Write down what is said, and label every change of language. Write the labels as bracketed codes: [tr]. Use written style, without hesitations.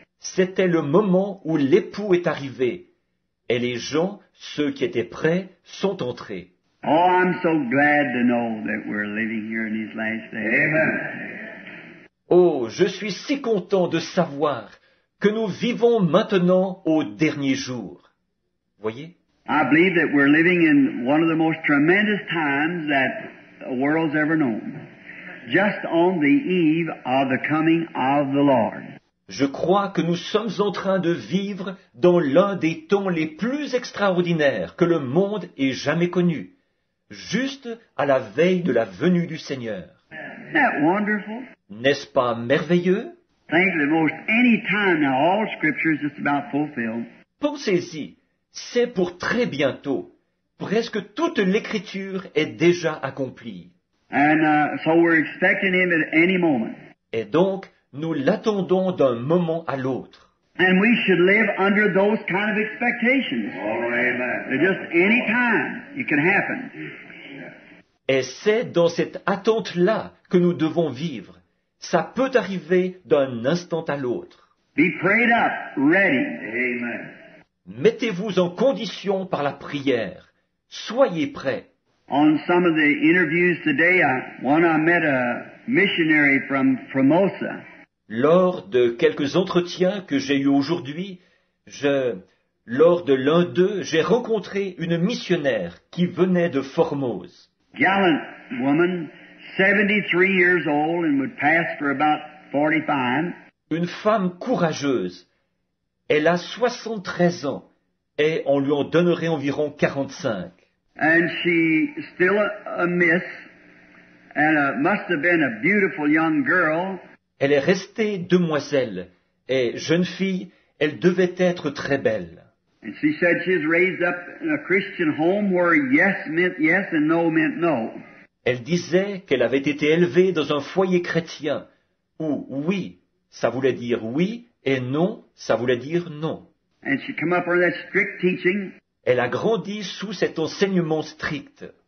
[fr] C'était le moment où l'époux est arrivé, et les gens, ceux qui étaient prêts, sont entrés. [en] Oh, I'm so glad to know that we're living here in these last days. Amen. [fr] Oh, je suis si content de savoir que nous vivons maintenant au dernier jour. Voyez? [en] I believe that we're living in one of the most tremendous times that the world's ever known. Just on the eve of the coming of the Lord. [fr] Je crois que nous sommes en train de vivre dans l'un des temps les plus extraordinaires que le monde ait jamais connus, juste à la veille de la venue du Seigneur. [en] Isn't that wonderful? [fr] N'est-ce pas merveilleux? [en] Think that most any time now, all Scripture is just about fulfilled. [fr] Pensez-y, c'est pour très bientôt. Presque toute l'Écriture est déjà accomplie. [en] And so we're expecting Him at any moment. [fr] Et donc, nous l'attendons d'un moment à l'autre. [en] And we should live under those kind of expectations. Oh, amen. Just any time it can happen. [fr] Et c'est dans cette attente-là que nous devons vivre. Ça peut arriver d'un instant à l'autre. [en] Be prayed up, ready. Amen. [fr] Mettez-vous en condition par la prière. Soyez prêts. [en] On some of the interviews today, I met a missionary from Formosa. [fr] Lors de quelques entretiens que j'ai eus aujourd'hui, lors de l'un d'eux, j'ai rencontré une missionnaire qui venait de Formose. [en] Gallant woman, 73 years old and would pass for about 45. [fr] Une femme courageuse. Elle a 73 ans et on lui en donnerait environ 45. [en] And she still a miss and must have been a beautiful young girl. [fr] Elle est restée demoiselle, Et jeune fille, elle devait être très belle. [en] And she said she was raised up in a Christian home where yes meant yes and no meant no. [fr] Elle disait qu'elle avait été élevée dans un foyer chrétien, où oui, ça voulait dire oui, et non, ça voulait dire non. [en] And she come up under that strict teaching. [fr] Elle a grandi sous cet enseignement strict.